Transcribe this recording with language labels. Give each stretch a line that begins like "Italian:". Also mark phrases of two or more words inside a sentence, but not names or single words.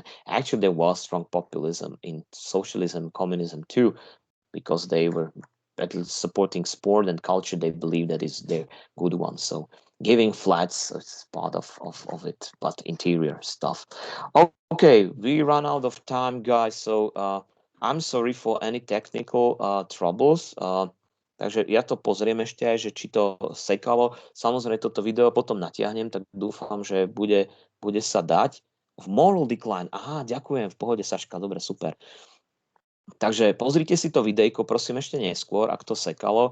English: Actually, there was strong populism in socialism, communism too, because they were at least supporting sport and culture. They believe that is their good one. So giving flats is part of it, but interior stuff. Okay, we run out of time, guys. So I'm sorry for any technical troubles.
Slovak: Takže ja to pozriem ešte aj, že či to sekalo. Samozrejme, toto video potom natiahnem, tak dúfam, že bude sa dať.
English: V moral decline.
Slovak: Aha, ďakujem, v pohode, Saška, dobre, super. Takže pozrite si to videjko, prosím, ešte neskôr, ak to sekalo.